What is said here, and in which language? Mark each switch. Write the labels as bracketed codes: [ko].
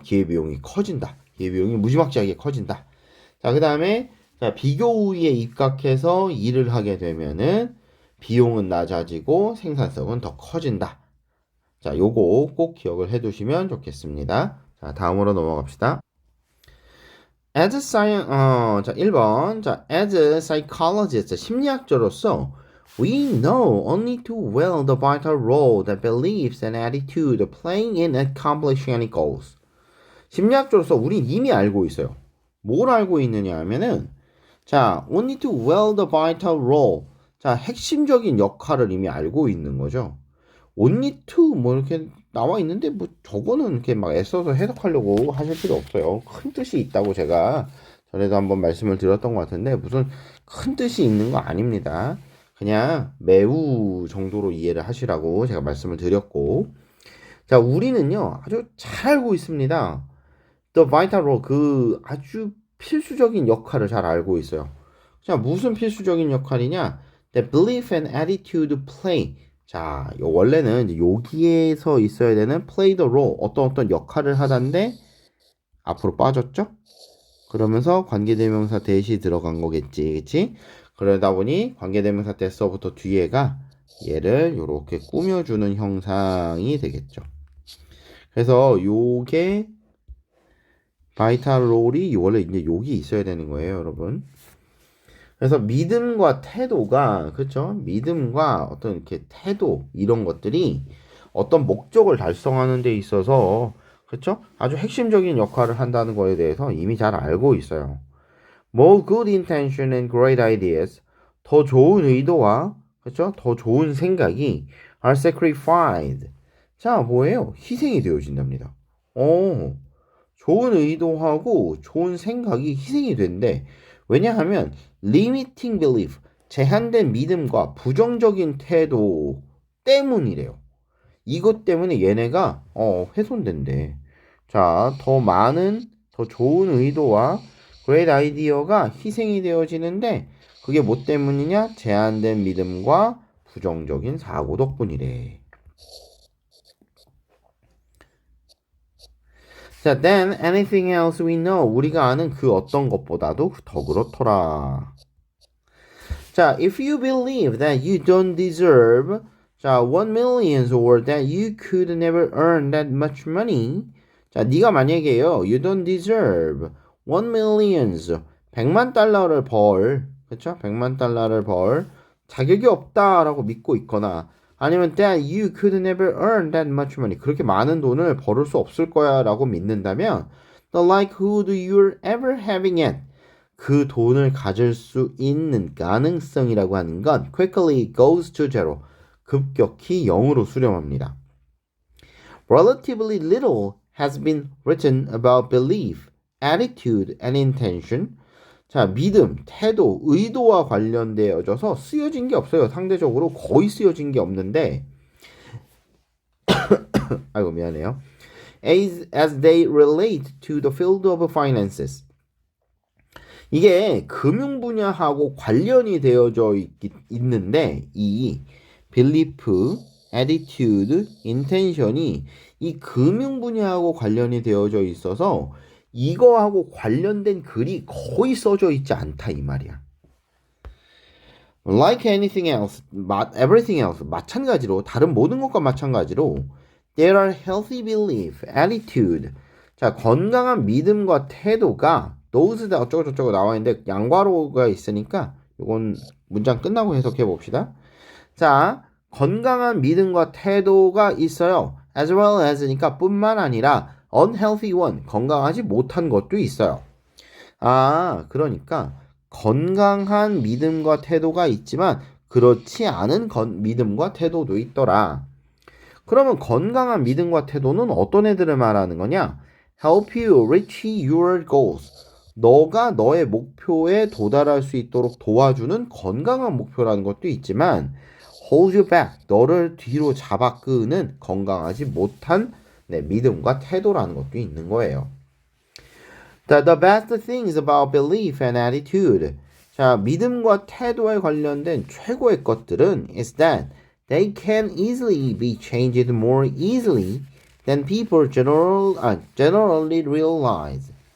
[ko] 기회비용이 커진다. 기회비용이 무지막지하게 커진다. 자, 그 다음에 비교 우위에 입각해서 일을 하게 되면은 비용은 낮아지고 생산성은 더 커진다. 자, 요거 꼭 기억을 해두시면 좋겠습니다. 자, 다음으로 넘어갑시다. [en] As a [ko] 자, 1번. [en] 자, as a psychologist, [ko] 심리학자로서 [en] we know only too well the vital role that beliefs and attitude play in accomplishing any goals. [ko] 심리학자로서 우린 이미 알고 있어요. 뭘 알고 있느냐 하면은 [en] 자, only too well the vital role. [ko] 자, 핵심적인 역할을 이미 알고 있는 거죠. [en] only to [ko] 뭐 이렇게 나와 있는데 뭐 저거는 이렇게 막 애써서 해석하려고 하실 필요 없어요. 큰 뜻이 있다고 제가 전에도 한번 말씀을 드렸던 것 같은데 무슨 큰 뜻이 있는 거 아닙니다. 그냥 매우 정도로 이해를 하시라고 제가 말씀을 드렸고 자, 우리는요 아주 잘 알고 있습니다. [en] The vital role [ko] 그 아주 필수적인 역할을 잘 알고 있어요. 자, 무슨 필수적인 역할이냐? [en] The belief and attitude play. [ko] 자, 원래는 이제 여기에서 있어야 되는 [en] play the role [ko] 어떤 역할을 하던데 앞으로 빠졌죠? 그러면서 관계대명사 대시 들어간 거겠지, 그치? 그러다 보니 관계대명사 대서부터 뒤에가 얘를 이렇게 꾸며주는 형상이 되겠죠. 그래서 요게 바이탈 롤이 원래 이제 여기 있어야 되는 거예요, 여러분. 그래서 믿음과 태도가 그렇죠? 믿음과 어떤 이렇게 태도 이런 것들이 어떤 목적을 달성하는 데 있어서 그렇죠? 아주 핵심적인 역할을 한다는 거에 대해서 이미 잘 알고 있어요. [en] More good intention and great ideas [ko] 더 좋은 의도와 그렇죠? 더 좋은 생각이 [en] are sacrificed. [ko] 자, 뭐예요? 희생이 되어진답니다. 좋은 의도하고 좋은 생각이 희생이 된대. 왜냐하면 [en] limiting belief, [ko] 제한된 믿음과 부정적인 태도 때문이래요. 이것 때문에 얘네가 훼손된대. 자, 더 많은 더 좋은 의도와 [en] great idea [ko] 가 희생이 되어지는데 그게 뭐 때문이냐? 제한된 믿음과 부정적인 사고 덕분이래. [en] 자, then anything else we know. [ko] 우리가 아는 그 어떤 것보다도 더 그렇더라. [en] 자, if you believe that you don't deserve 자, 1 million or that you could never earn that much money. [ko] 자, 네가 만약에요. [en] You don't deserve 1 millions [ko] 100만 달러를 벌. 그렇죠? 100만 달러를 벌 자격이 없다라고 믿고 있거나 아니면 [en] that you could never earn that much money. [ko] 그렇게 많은 돈을 벌을 수 없을 거야 라고 믿는다면 [en] the likelihood you're ever having it. [ko] 그 돈을 가질 수 있는 가능성이라고 하는 건 [en] quickly goes to zero. [ko] 급격히 0으로 수렴합니다. [en] Relatively little has been written about belief, attitude, and intention. [ko] 자, 믿음, 태도, 의도와 관련되어져서 쓰여진 게 없어요. 상대적으로 거의 쓰여진 게 없는데, 아이고 미안해요. [en] As they relate to the field of finances. [ko] 이게 금융 분야하고 관련이 되어져 있는데 이 [en] belief, attitude, intention [ko] 이 이 금융 분야하고 관련이 되어져 있어서 이거하고 관련된 글이 거의 써져 있지 않다 이 말이야. [en] Like anything else, everything else, [ko] 마찬가지로 다른 모든 것과 마찬가지로 [en] there are healthy belief, attitude. [ko] 자, 건강한 믿음과 태도가 [en] those [ko] 어쩌고저쩌고 나와 있는데 양괄호가 있으니까 이건 문장 끝나고 해석해 봅시다. 자, 건강한 믿음과 태도가 있어요. [en] As well as [ko] 니까 뿐만 아니라 [en] unhealthy one, [ko] 건강하지 못한 것도 있어요. 아, 그러니까 건강한 믿음과 태도가 있지만 그렇지 않은 믿음과 태도도 있더라. 그러면 건강한 믿음과 태도는 어떤 애들을 말하는 거냐? [en] Help you reach your goals. [ko] 너가 너의 목표에 도달할 수 있도록 도와주는 건강한 목표라는 것도 있지만 [en] hold you back. [ko] 너를 뒤로 잡아 끄는 건강하지 못한 믿음과 태도라는 것도 있는 거예요. [en] The best things about belief and attitude. [ko] 자, 믿음과 태도에 관련된 최고의 것들은 [en] is that they can easily be changed more easily than people generally realize.